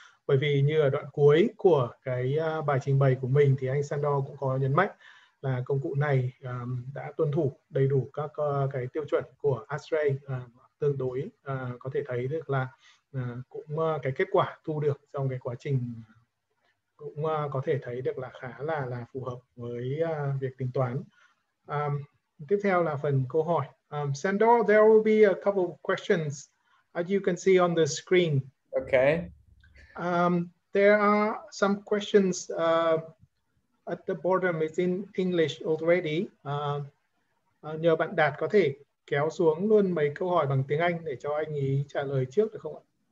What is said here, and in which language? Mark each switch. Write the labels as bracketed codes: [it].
[vi] Bởi vì như ở đoạn cuối của cái bài trình bày của mình thì anh Sandor cũng có nhấn mạnh là công cụ này đã tuân thủ đầy đủ các cái tiêu chuẩn của Ashrae, tương đối có thể thấy được là cũng cái kết quả thu được trong cái quá trình cũng có thể thấy được là khá là phù hợp với việc tính toán. Tiếp theo là phần câu hỏi. [en] Sandor, there will be a couple of questions as you can see on the screen. Okay. There are some questions at the bottom. It's in English already. [vi] Nhờ bạn Đạt có thể kéo xuống luôn mấy câu hỏi bằng tiếng Anh để cho anh ý trả lời trước được không ạ?